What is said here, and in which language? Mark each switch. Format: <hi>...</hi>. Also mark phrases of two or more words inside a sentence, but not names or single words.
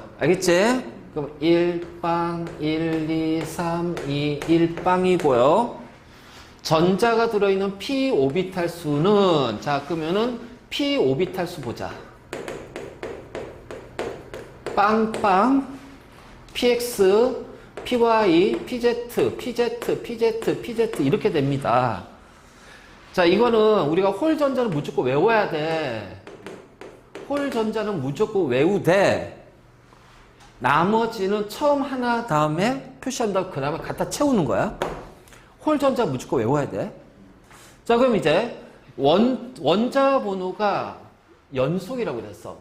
<ko>알겠지? 그럼 1빵, 1, 2, 3, 2, 1빵이고요. 전자가 들어있는 p 오비탈 수는, 자, 그러면은 p 오비탈 수 보자. 빵빵, px, py, pz, pz, pz, pz 이렇게 됩니다. 자, 이거는 우리가 홀 전자는 무조건 외워야 돼. 홀 전자는 무조건 외우되 나머지는 처음 하나 다음에 표시한다고 그 다음에 갖다 채우는 거야. 홀 전자 무조건 외워야 돼. 자, 그럼 이제 원자 번호가 연속이라고 그랬어.</ko>